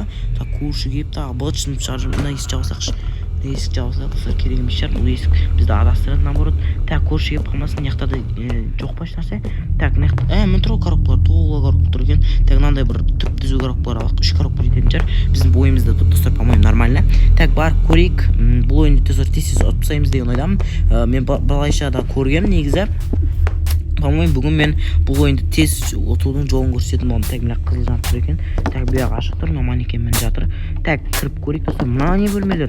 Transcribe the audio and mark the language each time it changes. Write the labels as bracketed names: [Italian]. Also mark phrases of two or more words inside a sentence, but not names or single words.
[Kazakh] Так, көрші келіп тағы быт-шытын шығарып мына есік жабысақшы. Есік жабысақ достар, керек емес шығар. Бұл есік бізді адастырады наоборот. Так, көрші келіп қалмасын. Мына жақтарда жоқ па ешнәрсе? Так, мына жақтарда мен тұр коробкалар, толы коробка тұр екен. Так, мынандай бір түп түзу коробкалар алайық. 3 коробка жететін шығар. Біздің бойымызда достар, [Russian] по-моему, нормально. Так, [Kazakh] барып көрейік. Бұл ойынды достар тез ұтпасаймыз деген ойдамын. Мен былайша да көргем негізі. По-моему, бүгін мен бұл ойынды тез ұтудың жолын көрсететін боламын. Так, мына қызыл жанып тұр екен. Так, бұяқ ашық тұр, мына манекен мін жатыр. Так, кіріп көрейік достар. Мына не бөлмелер?